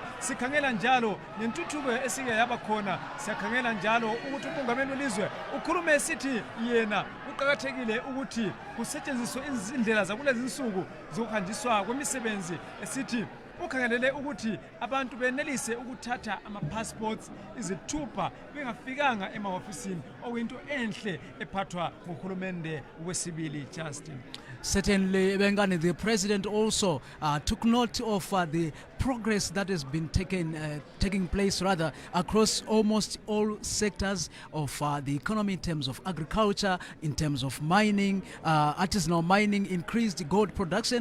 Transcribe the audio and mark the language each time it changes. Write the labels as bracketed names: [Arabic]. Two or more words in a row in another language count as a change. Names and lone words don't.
[North Ndebele] Sikhangela njalo nentuthuko esike yaba khona, siyakhangela njalo ukuthi umongameli welizwe ukhulume esithi yena uqhakathekile ukuthi kusetshenziswe izindlela zakulezi insuku zokuhanjiswa kwemisebenzi, esithi ukhangelele ukuthi abantu benelise ukuthatha ama-passports izithupha bengafikanga emahofisini, okuyinto enhle ephathwa nguhulumende wesibili. Justin. [English] Certainly, Bengani, the President also took note of the progress that has been taking place rather across almost all sectors of the economy, in terms of agriculture, in terms of mining, artisanal mining, increased gold production.